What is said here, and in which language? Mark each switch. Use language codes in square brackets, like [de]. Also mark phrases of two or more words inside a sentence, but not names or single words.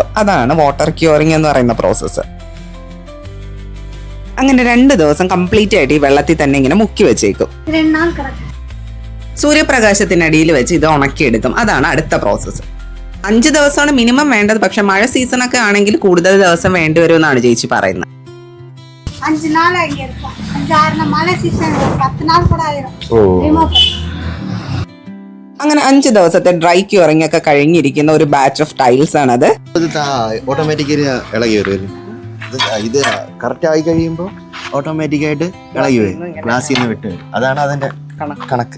[ml] അതാണ് [en] water curing [ml] എന്ന് പറയുന്ന പ്രോസസ്സ്. അങ്ങനെ 2 ദിവസം കംപ്ലീറ്റ് ആയിട്ട് ഈ വെള്ളത്തിൽ തന്നെ ഇങ്ങനെ മുക്കി വെച്ചേക്കും. സൂര്യപ്രകാശത്തിനടിയിൽ വെച്ച് ഇത് ഉണക്കിയെടുക്കും. അതാണ് അടുത്ത പ്രോസസ്സ്. 5 ദിവസമാണ് മിനിമം വേണ്ടത്. പക്ഷെ മഴ സീസണൊക്കെ ആണെങ്കിൽ കൂടുതൽ ദിവസം വേണ്ടി വരുമെന്നാണ് ചേച്ചി പറയുന്നത്. [ta] 5 நாள் இங்க இருக்கும். 5-6 நாள் மழை சீசன் 10 நாள் கூட ஆயிரும். [ml] അങ്ങനെ 5 ദിവസത്തെ [en] dry curing [ml] ഒക്കെ കഴിഞ്ഞിരിക്കുന്ന ഒരു [en] batch of tiles [ml] ആണത്. ഓട്ടോമാറ്റിക്കലി ഇളകി വരും. ഇത് കറക്റ്റ് ആയി കഴിയുമ്പോൾ ഓട്ടോമാറ്റിക്കായിട്ട് ഇളകി വരും, ഗ്ലാസ്സിൽ നിന്ന് വിട്ട്. അതാണ് അതിന്റെ കണക്ക്.